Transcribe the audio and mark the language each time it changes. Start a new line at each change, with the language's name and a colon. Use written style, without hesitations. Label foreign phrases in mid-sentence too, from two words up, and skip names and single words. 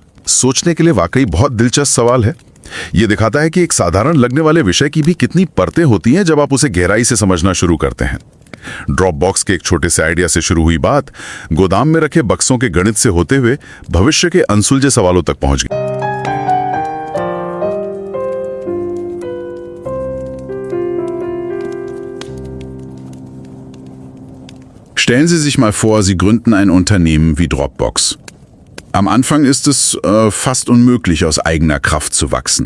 Hindi: सोचने के लिए वाकई बहुत दिलचस्प सवाल है। ये दिखाता है कि एक साधारण लगने वाले विषय की भी कितनी परतें होती हैं जब आप उसे गहराई से समझना शुरू करते हैं। ड्रॉप बॉक्स के एक छोटे से आइडिया से शुरू हुई बात गोदाम में रखे बक्सों के गणित से होते हुए भविष्य के अनसुलझे सवालों तक पहुंच गई।
German: Stellen Sie sich mal vor, Sie gründen ein Unternehmen wie Dropbox. Am Anfang ist es fast unmöglich, aus eigener Kraft zu wachsen.